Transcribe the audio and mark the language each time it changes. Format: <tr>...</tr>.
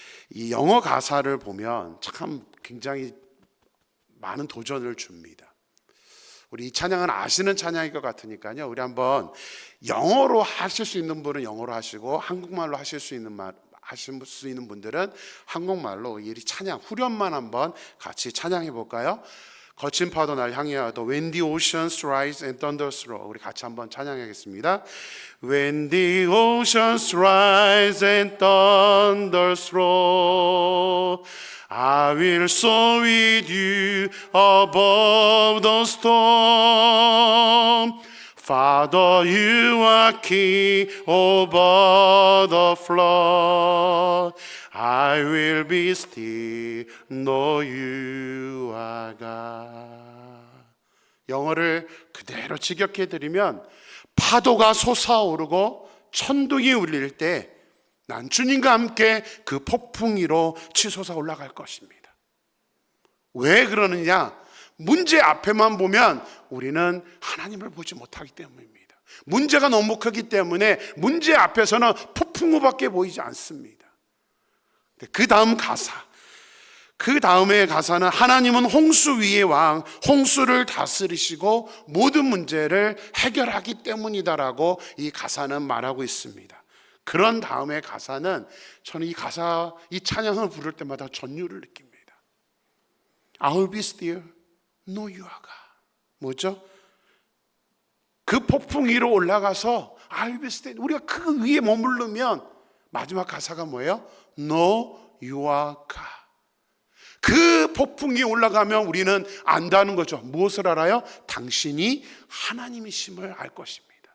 <ko>이 영어 가사를 보면 참 굉장히 많은 도전을 줍니다. 우리 이 찬양은 아시는 찬양일 것 같으니까요. 우리 한번 영어로 하실 수 있는 분은 영어로 하시고 한국말로 하실 수 있는 분들은 한국말로 이 찬양 후렴만 한번 같이 찬양해 볼까요? 거친 파도 날 향하여도</ko> <en>When the oceans rise and thunders roll.</en> <ko>우리 같이 한번 찬양하겠습니다.</ko> <en>When the oceans rise and thunders roll, I will soar with you above the storm. Father, you are king over the flood. I will be still, know you are God.</en> <ko>영어를 그대로 직역해 드리면 파도가 솟아오르고 천둥이 울릴 때 난 주님과 함께 그 폭풍 위로 치솟아 올라갈 것입니다. 왜 그러느냐? 문제 앞에만 보면 우리는 하나님을 보지 못하기 때문입니다. 문제가 너무 크기 때문에 문제 앞에서는 폭풍우밖에 보이지 않습니다. 그 다음 가사, 그 다음의 가사는 하나님은 홍수 위의 왕, 홍수를 다스리시고 모든 문제를 해결하기 때문이다라고 이 가사는 말하고 있습니다. 그런 다음의 가사는 저는 이 찬양을 부를 때마다 전율을 느낍니다.</ko> <en>I'll be still, know you are God.</en> <ko>뭐죠? 그 폭풍 위로 올라가서</ko> <en>I'll be still,</en> <ko>우리가 그 위에 머무르면 마지막 가사가 뭐예요?</ko> <en>Know you are God.</en> <ko>그 폭풍 위에 올라가면 우리는 안다는 거죠. 무엇을 알아요? 당신이 하나님이심을 알 것입니다.</ko>